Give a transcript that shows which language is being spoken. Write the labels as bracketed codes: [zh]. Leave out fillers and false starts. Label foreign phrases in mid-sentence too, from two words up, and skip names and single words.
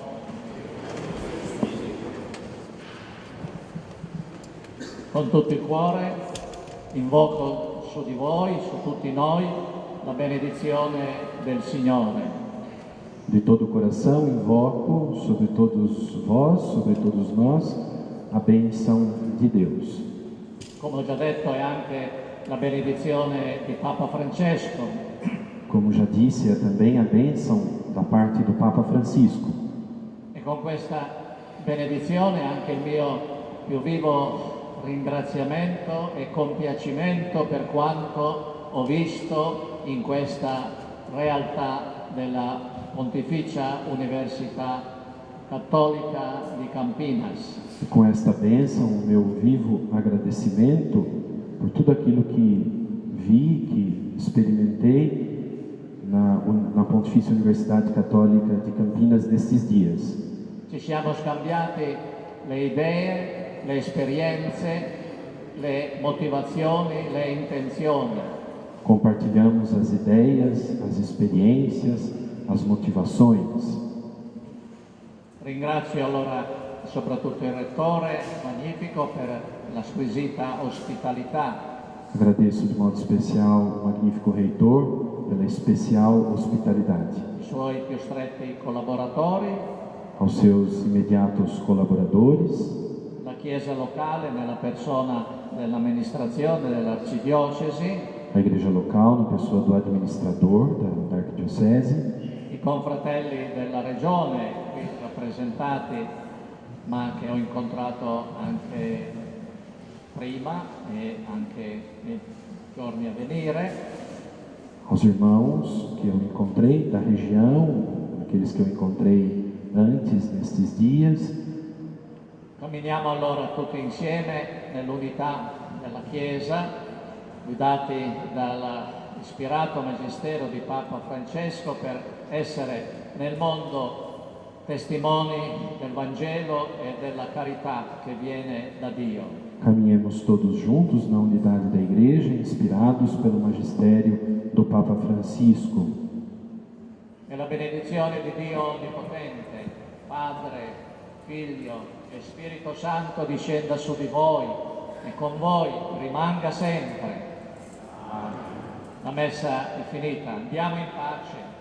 [it] Con tutto il cuore invoco su di voi, su tutti noi, la benedizione del Signore. [pt] De todo o coração invoco sobre todos vós, sobre todos nós, a bênção de Deus. [it] Come ho già detto, è anche la benedizione di Papa Francesco. [pt] Como já disse, é também a bênção da parte do Papa Francisco. [it] E con questa benedizione anche il mio più vivo ringraziamento e compiacimento per quanto ho visto in questa realtà della Pontificia Università Cattolica di Campinas. [pt] E com esta bênção, o meu vivo agradecimento por tudo aquilo que vi, que experimentei na Pontifícia Universidade Católica de Campinas nesses dias. [it] Ci siamo scambiati le idee, le esperienze, le motivazioni, le intenzioni. [pt] Compartilhamos as ideias, as experiências, as motivações. [it] Ringrazio allora soprattutto il Rettore Magnifico per la squisita ospitalità. [pt] Agradeço de modo especial o magnífico reitor pela especial hospitalidade. [it] I suoi più stretti collaboratori, [pt] Aos seus imediatos colaboradores, [it] la Chiesa locale nella persona dell'amministrazione dell'Arcidiocesi, [pt] a igreja local, na pessoa do administrador da arquidiocese, [it] i confratelli della Regione qui rappresentati, ma che ho incontrato anche prima e anche nei giorni a venire, [pt] aos irmãos que eu encontrei da região, aqueles que eu encontrei antes nestes dias. [it] Camminiamo allora tutti insieme nell'unità della Chiesa, guidati dall'ispirato magistero di Papa Francesco per essere nel mondo testimoni del Vangelo e della carità che viene da Dio. [pt] Caminhemos todos juntos na unidade da Igreja, inspirados pelo magistério do Papa Francisco. [it] E la benedizione di Dio Onnipotente, Padre, Figlio e Spirito Santo discenda su di voi e con voi rimanga sempre. La messa è finita, andiamo in pace.